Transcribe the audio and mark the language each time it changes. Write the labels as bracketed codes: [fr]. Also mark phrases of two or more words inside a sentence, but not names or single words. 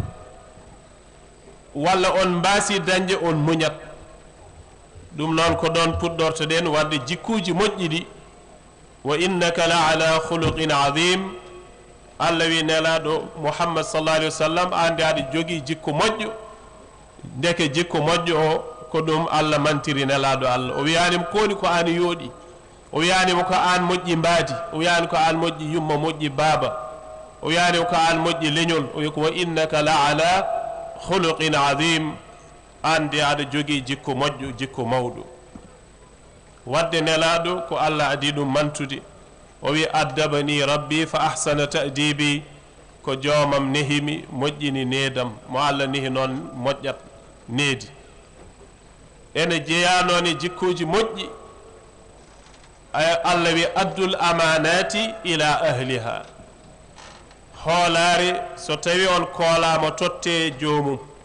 [ff] walla on mbasi dañde on muñat ɗum noon ko ɗon puɗɗortoɗen wadde jikkuji moƴƴi ɗi [ar] وإنك لعلى خلق عظيم [ff] allah wi nelaɗo muhammad [ar] صلى الله عليه وسلم [ff] ande aɗa jogui jikku moƴƴo ndeke jikku moƴƴo o ko ɗum allah mantiri nelaɗo allah o wiyanima koni ko an yooɗi o wiyanima ko an moƴƴi mbaadi o wiyani ko an moƴƴi yumma moƴƴi baaba o wiyanima ko an moƴƴi leñol o wi ko [ar] وإنك لعلى خلق عظيم [ff] ande aɗa jogui jikku moƴƴo jikku mawɗo wadde nelaɗo ko allah adi ɗum mantude o wi [ar] أدبني ربي فأحسن تأديبي [ff] ko joomam nehimi moƴƴini needam mo allah nehi noon moƴƴat needi ene jeeya noon e jikkuji moƴƴi allah wi [ar] أدوا الأمانات إلى أهلها [ff] hoolare so tawi on koolama totte joomum